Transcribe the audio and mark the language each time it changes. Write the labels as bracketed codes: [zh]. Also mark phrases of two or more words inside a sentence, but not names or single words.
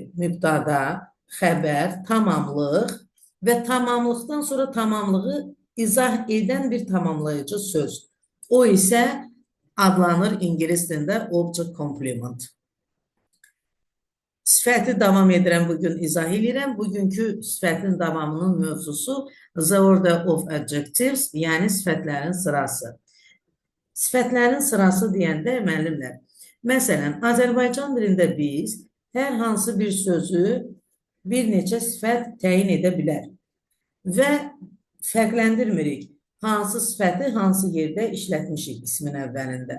[az] Mübtəda, xəbər, tamamlıq və tamamlıqdan sonra tamamlığı izah edən bir tamamlayıcı söz. O isə adlanır ingilis dilində [en] object complement. [az] Sifəti davam edirəm, bugün izah edirəm. Bugünkü sifətin davamının mövzusu [en] the order of adjectives, [az] yəni sifətlərin sırası. Sifətlərin sırası deyəndə müəllimlər, məsələn, Azərbaycan dilində biz hər hansı bir sözü bir neçə sifət təyin edə bilər və fərqləndirmirik. Hansı sifəti hansı yerdə işlətmişik ismin əvvəlində.